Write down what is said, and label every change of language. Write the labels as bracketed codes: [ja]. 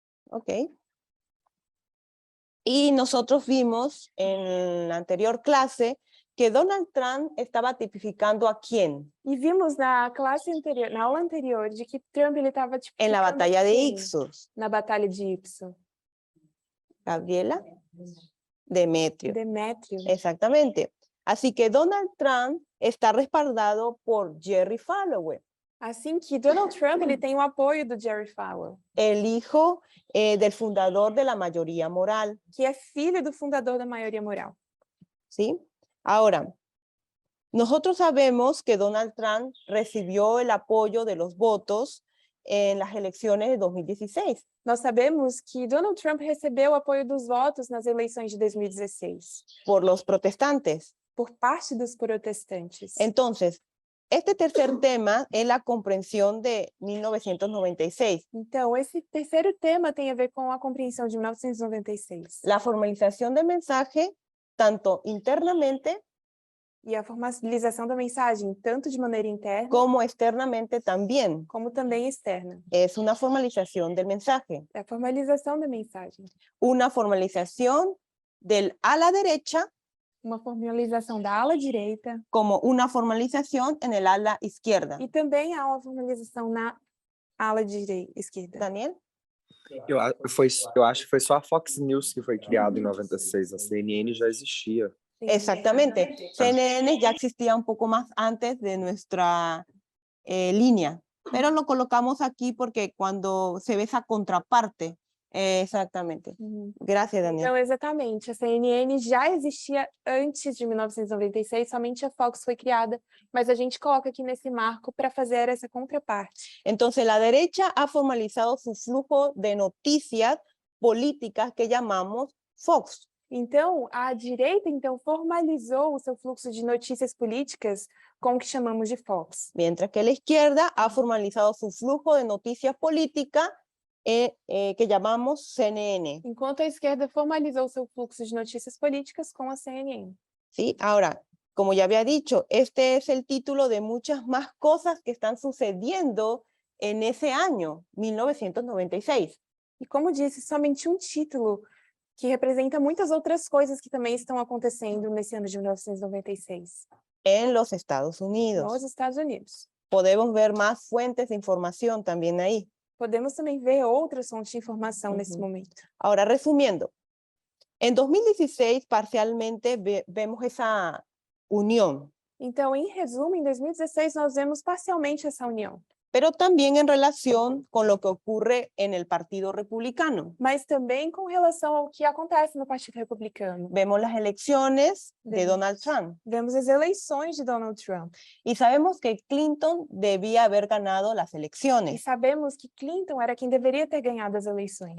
[es] Ok. Y nosotros vimos en la anterior clase que Donald Trump estaba tipificando a quién [pt] E vimos na classe anterior, na aula anterior, de que Trump ele estava tipo [es] en la batalla de Ixos. [pt] na batalha de Ipso. [es] Gabriela. Demetrio. [pt] Demétrio. [es] Exactamente. Así que Donald Trump está respaldado por Jerry Falwell, [pt] Assim que Donald Trump ele tem o apoio do Jerry Falwell, [es] el hijo del fundador de la mayoría moral. [pt] que é filho do fundador da maioria moral. [es] ¿Sí? Ahora, nosotros sabemos que Donald Trump recibió el apoyo de los votos en las elecciones de 2016. [pt] Nós sabemos que Donald Trump recebeu o apoio dos votos nas eleições de 2016 [es] por los protestantes. [pt] por parte dos protestantes. [es] Entonces, este tercer tema es la comprensión de 1996, [pt] Então, esse terceiro tema tem a ver com a compreensão de 1996. [es] la formalización del mensaje tanto internamente [pt] E a formalização da mensagem, tanto de maneira interna [es] como externamente también. [pt] como também externa. [es] Es una formalización del mensaje, [pt] É a formalização da mensagem. [es] una formalización del a la derecha [pt] Uma formalização da ala direita [es] como una formalización en el ala izquierda. [pt] e também há uma formalização na ala esquerda. [es] Daniel? [pt] Eu acho que foi só a Fox News que foi criada em 96. A CNN já existia. [es] Exactamente. CNN ya existía un poco más antes de nuestra línea, pero lo colocamos aquí porque cuando se ve esa contraparte, exactamente. [pt] Uhum. [es] Gracias, Daniel. [pt] Então, exatamente, a CNN já existia antes de 1996, somente a Fox foi criada, mas a gente coloca aqui nesse marco para fazer essa contraparte. [es] Entonces, la derecha ha formalizado su flujo de noticias políticas que llamamos Fox. [pt] Então, a direita, então, formalizou o seu fluxo de notícias políticas com o que chamamos de Fox. [es] Mientras que la izquierda ha formalizado su flujo de noticias políticas que llamamos CNN. [pt] Enquanto a esquerda formalizou o seu fluxo de notícias políticas com a CNN. [es] ¿Sí? Ahora, como ya había dicho, este es el título de muchas más cosas que están sucediendo en ese año, 1996. [pt] E como disse, somente um título que representa muitas outras coisas que também estão acontecendo nesse ano de 1996, [es] en los Estados Unidos. [pt] nos Estados Unidos. [es] Podemos ver más fuentes de información también ahí. [pt] Podemos também ver outras fontes de informação nesse momento. [es] Ahora, resumiendo, en 2016 parcialmente vemos esa unión, [pt] Então, em resumo, em 2016 nós vemos parcialmente essa união, [es] pero también en relación con lo que ocurre en el Partido Republicano. [pt] mas também com relação ao que acontece no Partido Republicano. [es] Vemos las elecciones de [pt] Vemos. [es] Donald Trump [pt] Vemos as eleições de Donald Trump [es] y sabemos que Clinton debía haber ganado las [pt] e [es] elecciones [pt] sabemos que Clinton era quem deveria ter ganhado as eleições